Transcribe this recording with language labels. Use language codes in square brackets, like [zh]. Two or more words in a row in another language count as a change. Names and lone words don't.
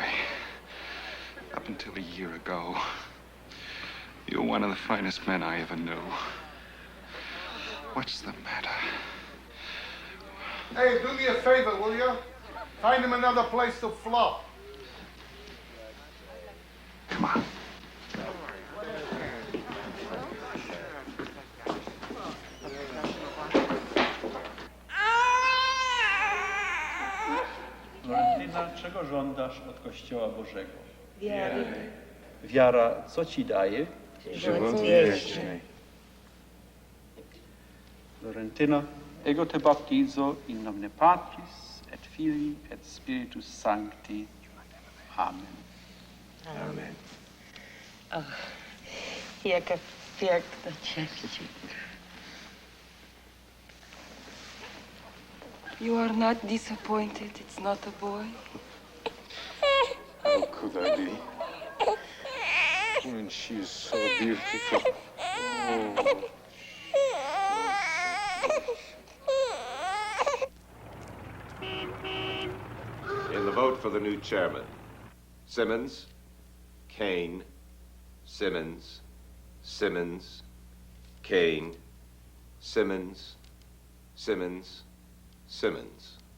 [en] Up until a year ago, you were one of the finest men I ever knew. What's the matter? Hey, do me a favor, will you? Find him another place to flop. Come on. [pl] Florentyna, czego żądasz od Kościoła Bożego? Wiary. Wiara, co ci daje? Żywot wieczny. [la] Florentyna, ego te baptizo in nomine Patris et Filii et Spiritus Sancti. Amen. Amen. [pl] Jaka piękna cześć. [en] You are not disappointed it's not a boy? How could I be? When she's so beautiful. Oh. In the vote for the new chairman, Simmons, Kane, Simmons, Simmons, Kane, Simmons, Simmons, Simmons.